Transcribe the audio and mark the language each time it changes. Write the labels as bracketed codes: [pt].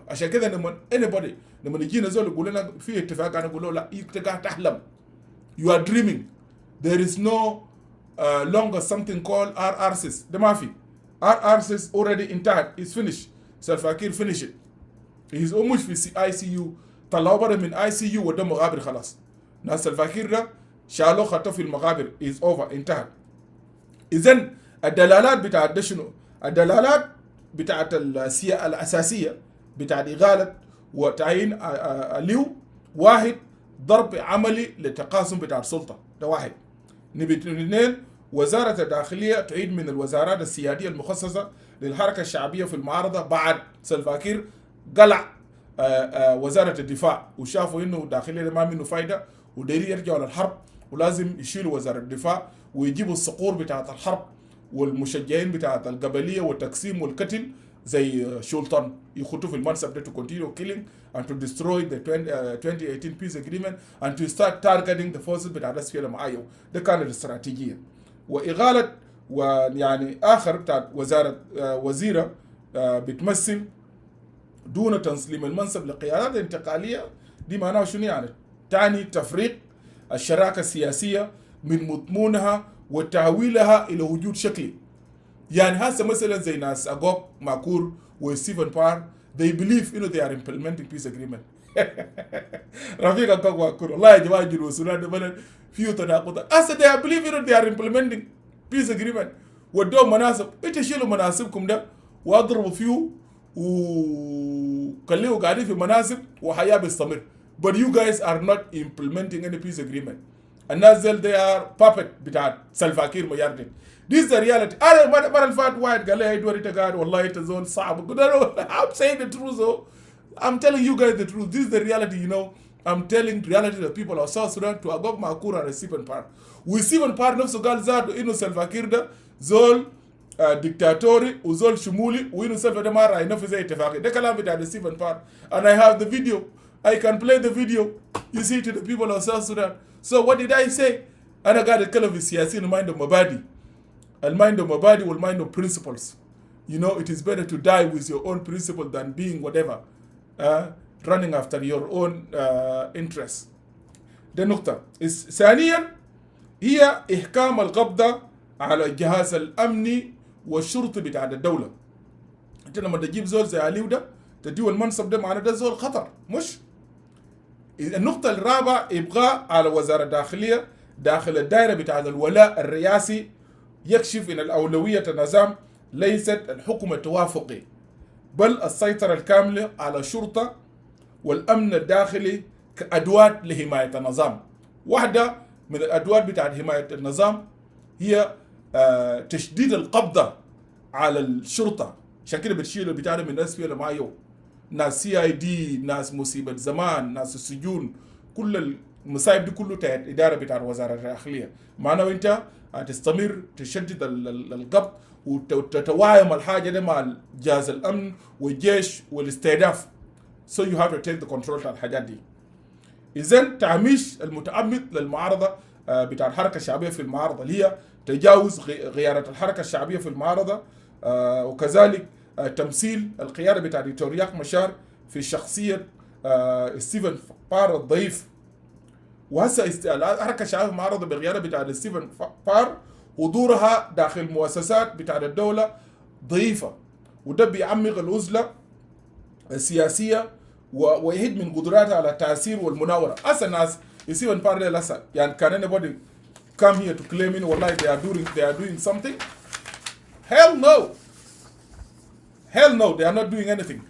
[ar] عشان كده لما [en] anybody [ar] لما يجينا زول يقول لنا في اتفاق انا اقول له لا انت قاعد تحلم. [en] You are dreaming. There is no longer something called RRCs. [ar] ده ما في. [en] RRCs already intact. It's finished. Salva Kiir finish it. He's almost [ar] في [en] ICU. [ar] طلعوا برا من ICU وده مغابر خلاص. ناس سلفاكير ده شالوه خطوه في المغابر. [en] Is over. [ar] انتهت. إذن الدلالات بتاعت ده شنو؟ الدلالات بتاعت الأساسية بتاعت إغالة وتعيين اليو. واحد ضرب عملي للتقاسم بتاع السلطة. ده واحد. نبي اثنين وزارة الداخلية تعيد من الوزارات السيادية المخصصة للحركة الشعبية في المعارضة بعد سلفاكير قلع وزارة الدفاع وشافوا انه الداخلية ما منه فايدة وديري يرجعوا للحرب ولازم يشيلوا وزارة الدفاع ويجيبوا الصقور بتاعت الحرب والمشجعين بتاعت القبلية والتقسيم والقتل زي شولتون يخطوا في المنصب ده [en] to continue killing and to destroy the 2018 peace agreement and to start targeting the forces [ar] بتاع الناس فيها معايو. ده كانت الاستراتيجية. وإغالة ويعني آخر بتاع وزيرة بتمثل دون تسليم المنصب لقيادات انتقالية. دي معناها شنو يعني؟ تعني تفريق الشراكة السياسية من مضمونها وتحويلها إلى وجود شكلي. يعني هسه مثلا زي ناس أغوك ماكور وستيفن بار [en] they believe they are implementing peace agreement. [ar] رفيق أغوك ماكور والله يا جماعة جنوب السودان ده فيه تناقضات. هسه [en] they believe they are implementing peace agreement [ar] ودوم مناسب. تشيلوا مناسبكم ده واضربوا فيه وخليه قاعدين في مناسب وحياة بيستمر. [en] But you guys are not implementing any peace agreement. [ar] الناس ديل [en] they are puppet [ar] بتاع سلفاكير مياردين. [en] This is the reality. [ar] أنا مرة الفات واحد قال لي هيدور إنت والله تزول صعب. [en] I'm saying the truth though. I'm telling you guys the truth. This is the reality, I'm telling reality to the people of South Sudan to Agog Makura and Stephen Parr. [ar] وستيفن بار نفسه قال ذاته إنه سلفاكير ده زول ديكتاتوري وزول شمولي وإنه سلفا ده ما رأي ينفذ أي اتفاقية. ده كلام بتاع ستيفن بار. [en] And I have the video. I can play the video. You see to the people of South Sudan. So what did I say? [ar] أنا قاعد أتكلم في السياسيين المايند مبادئ. المايند مبادئ والمايند principles. [en] It is better to die with your own principle than being whatever. Running after your own interests. [ar] ده نقطة. ثانيا هي إحكام القبضة على الجهاز الأمني والشرطي بتاع الدولة. أنت لما تجيب زول زي علي ده تديه المنصب ده معناه ده زول خطر مش؟ النقطة الرابعة إبقاء على وزارة الداخلية داخل الدائرة بتاع الولاء الرئاسي يكشف أن الأولوية النظام ليست الحكم التوافقي بل السيطرة الكاملة على الشرطة والأمن الداخلي كأدوات لحماية النظام. واحدة من الأدوات بتاعت حماية النظام هي تشديد القبضة على الشرطة. عشان كده بتشيل البتاع من الناس فيها معايو ناس CID ناس مصيبة زمان ناس السجون كل المصايب دي كله تحت إدارة بتاع وزارة الداخلية. معناه أنت هتستمر تشدد القبض وتتوايم الحاجة دي مع جهاز الأمن والجيش والاستهداف. [en] So you have to take the control [ar] على الحاجات دي. إذن تعميش المتعمد للمعارضة بتاع الحركة الشعبية في المعارضة اللي هي تجاوز غيارة الحركة الشعبية في المعارضة وكذلك تمثيل القيادة بتاع دكتور رياض مشار في شخصية ستيفن بار الضعيف. وهسه الحركة الشعبية في المعارضة بقيادة بتاع ستيفن بار حضورها داخل مؤسسات بتاع الدولة ضعيفة وده بيعمق العزلة السياسية ويهد من قدراتها على التأثير والمناورة. أصلا الناس يسيبن بار لسه يعني كان [en] anybody come here to claim in [ar] والله [en] they are doing something. Hell no. Hell no, they are not doing anything.